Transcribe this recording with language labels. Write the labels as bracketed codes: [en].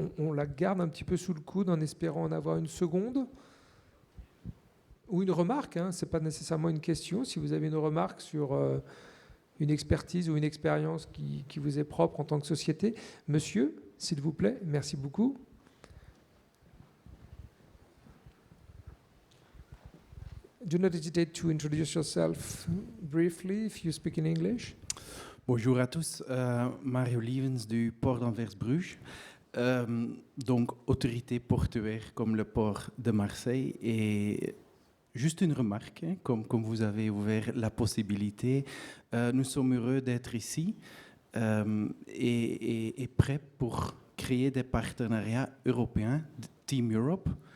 [fr] On la garde un petit peu sous le coude en espérant en avoir une seconde. Ou une remarque, hein, ce n'est pas nécessairement une question. Si vous avez une remarque sur une expertise ou une expérience qui vous est propre en tant que société. Monsieur, s'il vous plaît, merci beaucoup. [en] Do not hesitate to introduce yourself briefly if you speak in English. [fr] Bonjour à tous, Mario Lievens du port d'Anvers-Bruges, donc autorité portuaire comme le port de Marseille. Et juste une remarque, hein, comme vous avez ouvert la possibilité, nous sommes heureux d'être ici et prêts pour créer des partenariats européens, Team Europe,